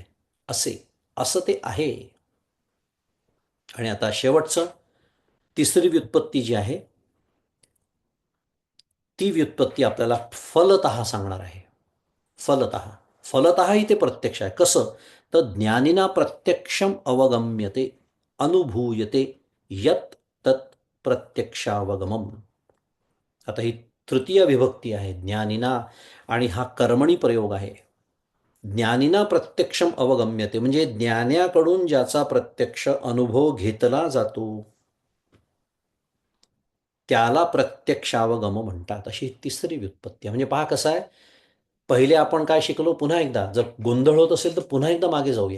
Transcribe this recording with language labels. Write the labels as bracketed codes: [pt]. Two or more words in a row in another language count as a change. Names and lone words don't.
[mr] असे, असं ते आहे. आणि आता शेवटचं तिसरी व्युत्पत्ती जी आहे, ती व्युत्पत्ती आपल्याला फलतः सांगणार आहे. फलतः. फलतःही ते प्रत्यक्ष आहे. कसं? [sa] तर ज्ञानिना प्रत्यक्षम अवगम्यते अनुभूयते यत तत् प्रत्यक्षावगमम. [mr] आता ही तृतीय विभक्ती आहे ज्ञानिना, आणि हा कर्मणी प्रयोग आहे. [sa] ज्ञानिना प्रत्यक्षम अवगम्यते [mr] म्हणजे ज्ञान्याकडून ज्याचा प्रत्यक्ष अनुभव घेतला जातो त्याला प्रत्यक्षावगम म्हणतात. अशी तिसरी व्युत्पत्ती आहे. म्हणजे पहा कसं आहे, पहिले आपण काय शिकलो, पुन्हा एकदा जर गोंधळ होत असेल तर पुन्हा एकदा मागे जाऊया.